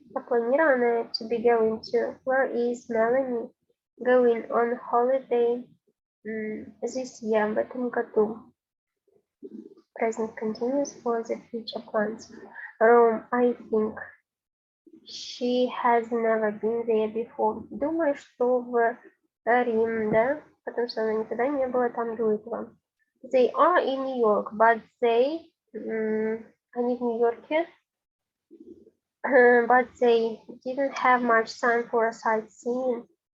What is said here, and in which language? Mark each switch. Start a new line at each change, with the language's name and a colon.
Russian: Запланировано
English: to be going to. Where is Melanie going on holiday this year?
Russian: В этом году.
English: Present continuous for the future plans. Rome, I think. She has never been there before.
Russian: Думаю, что в Рим, да? Потому что она никогда не была там до этого.
English: They are in New York, but
Russian: они в Нью-Йорке,
English: but they didn't have much time for a sightseeing.